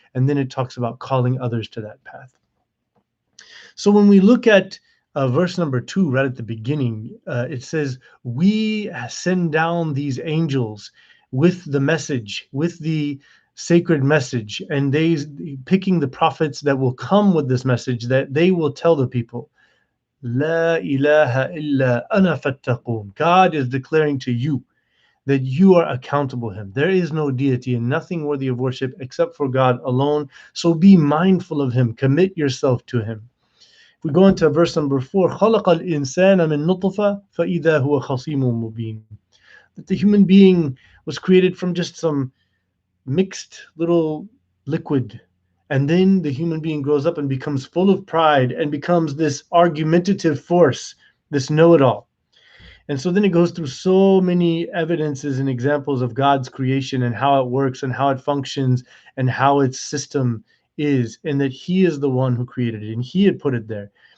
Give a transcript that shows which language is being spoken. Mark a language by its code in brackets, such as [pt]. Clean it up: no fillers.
[en] And then it talks about calling others to that path. So when we look at verse number 2, right at the beginning, it says, we send down these angels with the message, with the sacred message, and they picking the prophets that will come with this message, that they will tell the people, [ar] La ilaha illa ana fattaqun. [en] God is declaring to you that you are accountable to him. There is no deity and nothing worthy of worship except for God alone. So be mindful of him. Commit yourself to him. If we go into verse number 4, [ar] خَلَقَ الْإِنسَانَ مِن نُطْفَةٍ فَإِذَا هُوَ خَصِيمٌ مُبِينٌ. [en] That the human being was created from just some mixed little liquid. And then the human being grows up and becomes full of pride and becomes this argumentative force, this know-it-all. And so then it goes through so many evidences and examples of God's creation and how it works and how it functions and how its system is, and that he is the one who created it and he had put it there.